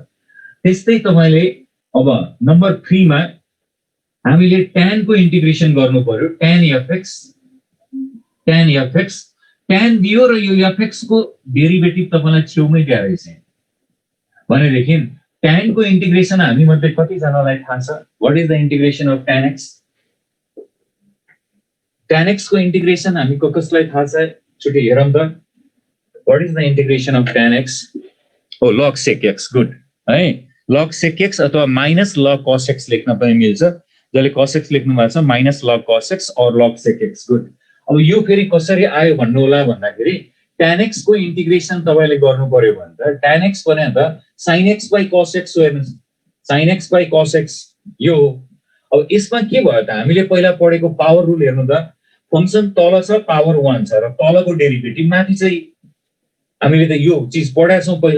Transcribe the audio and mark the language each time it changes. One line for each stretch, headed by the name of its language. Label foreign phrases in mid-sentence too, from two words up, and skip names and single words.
Nepali: त्यस्तै तपाईले अब नम्बर 3 मा हामीले tan को इन्टिग्रेसन गर्नु पर्यो, tan fx tan दियो र यो fx को डेरिभेटिभ तपाईलाई छेउमै दिएर रहेछ भनेदेखि tan को इन्टिग्रेसन हामी मध्ये कति जनालाई थाहा छ?
English: What is the integration of tan x?
Nepali: tan x को इन्टिग्रेसन हामी कसलाई थाहा छ? छुट्टै हेरौँ त।
English: What is the integration of tan x?
Nepali: ओ log sec x, गुड है, log sec x अथवा माइनस log cos x लेख्न पनि मिल्छ। जसले cos x लेख्नु भएको छ माइनस log cos x और log sec x, गुड। अब यो फेरि कसरी आयो भन्नु होला भन्दाखेरि tan x को इन्टिग्रेसन तपाईले गर्नु पर्यो भने त tan x भने त
English: sin x by cos x
Nepali: हो, हेर्नुस्
English: sin x by cos x
Nepali: यो। अब यसमा के भयो त, हामीले पहिला पढेको
English: power rule
Nepali: हेर्नु त, फंक्सन तल छ पावर 1 छ र तलको डेरिभेटिभ माथि चाहिँ हामीले त यो चीज पढाएको छौं पहिला।